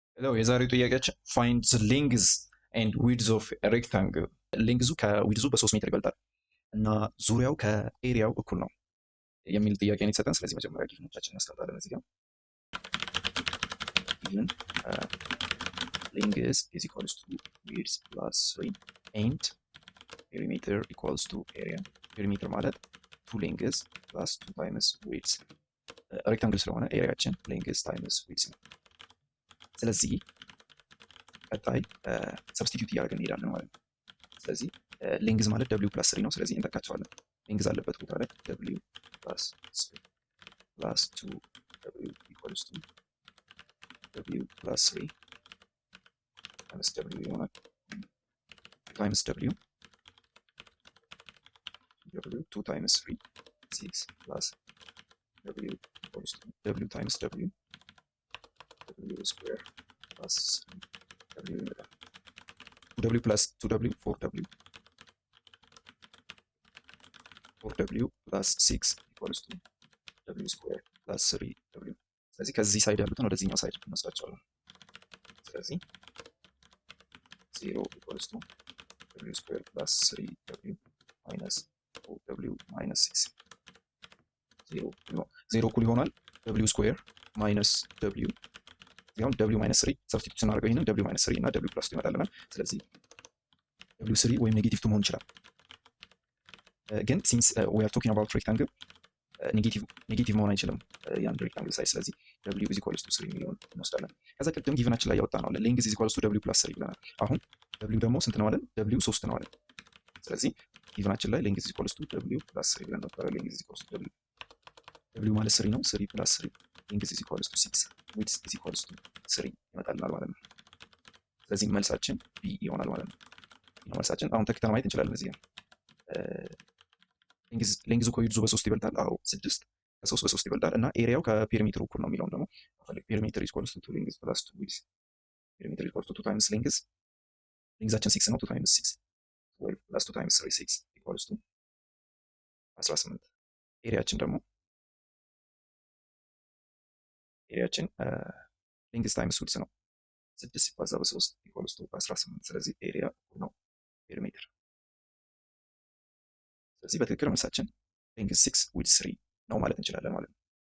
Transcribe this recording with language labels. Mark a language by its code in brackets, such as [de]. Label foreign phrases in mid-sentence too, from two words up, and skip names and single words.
[am] ለው የዛሬው ጥያቄያችን [en] find the length and width of a rectangle [am] ሌንግዙ ከዊድዙ በ3 ሜትር ይበልጣል እና ዙሪያው ከኤሪያው እኩል ነው የሚል ጥያቄ ነው የተሰጠን። ስለዚህ መጀመሪያ ጊዜዎቻችንን እናስቀምጣለን እዚህ ጋር [en] given length is equals to width plus 3 and perimeter equals to area perimeter ማለት 2 length plus 2 times width [am] ሬክታንግል ስለሆነ ኤሪያችን [en] length times width [am] ነው። ስለዚህ ቀጣይ ሰብስቲቲዩት እያደረግን እንሄዳለን ማለት ነው። ስለዚህ ሌንግዝ ማለት [en] w + 3 ነው። ስለዚህ እንተካቸዋለን። ሌንግዝ አለበት ቦታ ላይ w + 3 + 2w equals to w + 3 times w [am] ይሆናል [en] times w 2 times 3 6 plus w equals to w times w square plus 3w ይመጣል 2w plus 2w 4w 4w plus 6 equals to w square plus 3w [am] ስለዚህ ከዚህ ሳይድ ያሉትን ወደዚህኛው ሳይድ እንወስዳቸዋለን። ስለዚህ [en] 0 equals to w square plus 3w minus 4w minus 6 [am] 0 እኩል ይሆናል [en] w square minus w ያው w [am] minus 3 ሰብስቲቱት ስናደርገው ይሄንን w minus 3 እና w plus 2 ይመጣልናል። ስለዚህ w 3 ወይም ኔጌቲቭ 2 መሆን ይችላል። ግን [en] since we are talking about rectangle [am] ኔጌቲቭ መሆን አይችልም ያን rectangle ሳይዝ። ስለዚህ [en] w is equals to 3 [am] ሚሊዮን እንወስዳለን። ከዛ ቅድም ጊቨናችን ላይ ያወጣ ነው አለ [en] length is equals to w plus 3 [am] ብለናል። አሁን w ደግሞ ስንት ነው አለን? w 3 ነው አለን። ስለዚህ ጊቨናችን ላይ [en] length is equals to w plus 3 [am] ብለን ነበር። [en] length is equals to w [am] ማለት 3 ነው። [en] 3 plus 3 length is equals to 6 width is equals to 3 [am] ይመጣልናል ማለት ነው። ስለዚህ መልሳችን b ይሆናል ማለት ነው። መልሳችን አሁን ተክተን ማየት እንችላለን። እዚህ ሌንግዙ ከዊድዙ በ3 ይበልጣል። አዎ 6 ከ3 በ3 ይበልጣል እና ኤሪያው ከፔሪሜትሩ እኩል ነው የሚለውን ደግሞ ፔሪሜትር [en] is equals to 2 length plus 2 width [am] ፔሪሜትር [en] is equals to 2 times length [am] ሌንግዛችን 6 ነው። [en] 2 times 6 12 plus 2 times 3 6 equals to 18 [am] ኤሪያችን ደግሞ ኤሪያችን [en] length times width [am] ነው። 6 ሲባዛ በ3 [en] equals to [am] 18 ስለዚህ ኤሪያ እኩል ነው ፔሪሜትር። ስለዚህ በትክክል መልሳችን ሌንግዝ 6 ዊድዝ 3 ነው ማለት እንችላለን ማለት ነው።